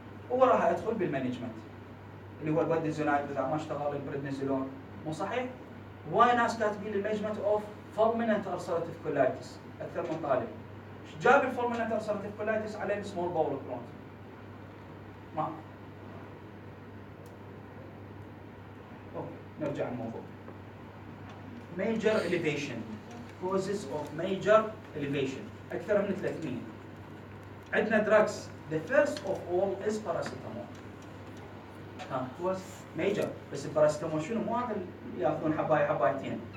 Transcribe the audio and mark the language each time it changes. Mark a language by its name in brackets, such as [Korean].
[Arabic] وراها ادخل بالمانجمنت اللي هو البوديزونايد اذا ما اشتغل البريدنيزولون، مو صحيح؟ هواي ناس كاتبين المانجمنت اوف فولميننت ارثراتيف كولايتس اكثر من طالب. ايش جاب الفولميننت ارثراتيف كولايتس على السمول باول كرونز؟ ما اوكي نرجع الموضوع. [English] major elevation causes of major elevation [Arabic] اكثر من 300. عندنا drugs. [English] The first of all is paracetamol. was major، [Arabic] بس الباراسيتامول شنو؟ مو هذا اللي ياخذون حبايه حبايتين.